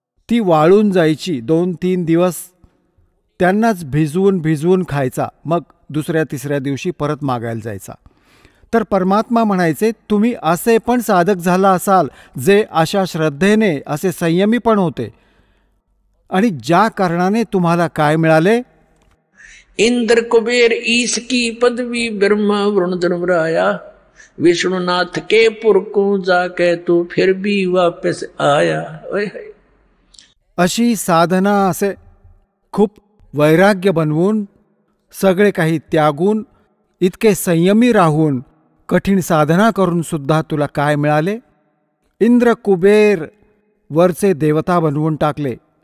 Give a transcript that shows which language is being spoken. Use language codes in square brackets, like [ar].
[mr] ती वाळून जायची 2-3 दिवस, त्यांनाच भिजवून खायचा, मग दुसऱ्या तिसऱ्या दिवशी परत मागायला जायचा. तर परमात्मा म्हणायचे, तुम्ही असे पण साधक झाला असाल जे अशा श्रद्धेने, असे संयमी पण होते, आणि ज्या कारणाने तुम्हाला काय मिळाले? [hi] इंद्र कुबेर ईश की पदवी ब्रह्मा वरुण धर्मराया विष्णुनाथ के पुर को जाके तू फिर भी वापस आया. [mr] अशी साधना, असे खूप वैराग्य बनवून, सगळे काही त्यागून, इतके संयमी राहून, कठीण साधना करून सुद्धा तुला काय मिळाले? इंद्र कुबेर वरचे देवता बनवून टाकले.